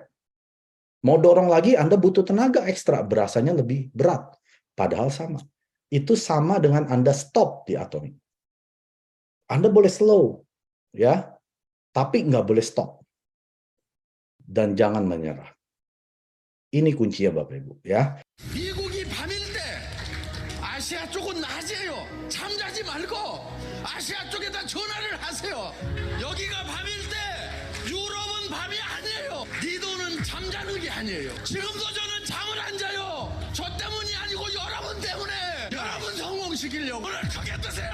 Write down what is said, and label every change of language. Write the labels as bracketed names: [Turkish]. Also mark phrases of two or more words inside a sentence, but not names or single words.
[Indonesian] Mau dorong lagi, Anda butuh tenaga ekstra, berasanya lebih berat. Padahal sama. Itu sama dengan Anda stop di Atomi. Anda boleh slow, ya, tapi nggak boleh stop. Dan jangan menyerah. Ini kuncinya Bapak Ibu, ya. [Korean] 미국이 밤일 때 아시아 쪽은 낮이에요. 잠자지 말고 아시아 쪽에다 전화를 하세요. 여기가 밤일 때 유럽은 밤이 아니에요. 니도는 잠자는 게 아니에요. 지금도 저는 잠을 안 자요. 저 때문이 아니고 여러분 때문에. 여러분 성공시키려고 오늘 크게 뜨세요.